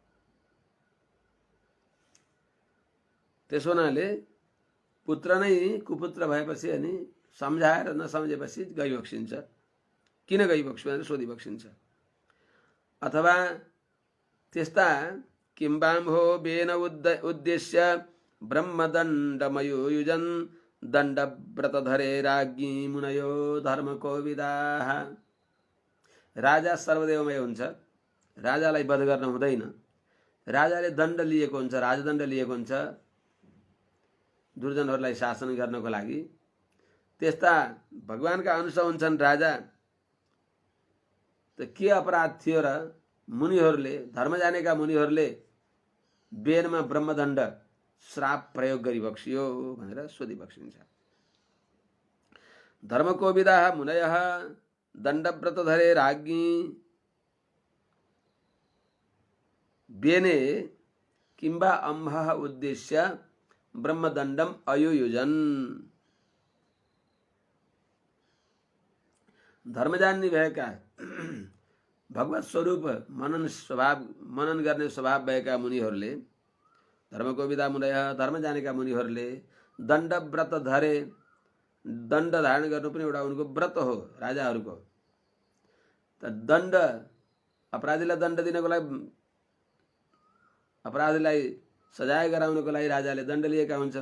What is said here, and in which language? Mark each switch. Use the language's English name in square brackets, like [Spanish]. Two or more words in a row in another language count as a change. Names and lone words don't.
[Nepali] त्यसो हुनाले पुत्र नै कुपुत्र भएपछि अनि सम्झाएर नसम्झेपछि गइबक्सिन्छ। किन गइबक्स्यो भनेर सोधिबक्सिन्छ। अथवा त्यस्ता [Sanskrit] किम्बाम्भो बेन उद्देश्य ब्रह्मदण्डमयुयुजन् दण्डव्रतधरे राज्ञी मुनयो धर्मकोविदाः। [Nepali] राजा सर्वदेवमय हुन्छ, राजालाई वध गर्न हुँदैन। राजाले दण्ड लिएको हुन्छ, राजदण्ड लिएको हुन्छ दुर्जनहरूलाई शासन गर्नको लागि। त्यस्ता भगवानका अंश हुन्छन् राजा। त के अपराध थियो र मुनिहरूले, धर्म जानेका मुनिहरूले बेनमा ब्रह्मदण्ड श्राप प्रयोग गरिबक्सियो भनेर सोधिबक्सिन्छ। [Sanskrit] धर्मकोविदाः मुनयः दण्डव्रतधरे राज्ञी बेने किंबा अम्भः उद्देश्य ब्रह्मदण्डम अयुयुजन्। [Nepali] धर्म जान्ने भएका, भगवत स्वरूप मनन गर्ने स्वभाव भएका मुनिहरूले, [Sanskrit] धर्मकोविदा मुनयः [Nepali] धर्म जानेका मुनिहरूले [Sanskrit] दण्डव्रत धरे, [Nepali] दण्ड धारण गर्नु पनि एउटा उनको व्रत हो राजाहरूको। त दण्ड, अपराधीलाई दण्ड दिनको लागि, अपराधीलाई सजाय गराउनको लागि राजाले दण्ड लिएका हुन्छन्।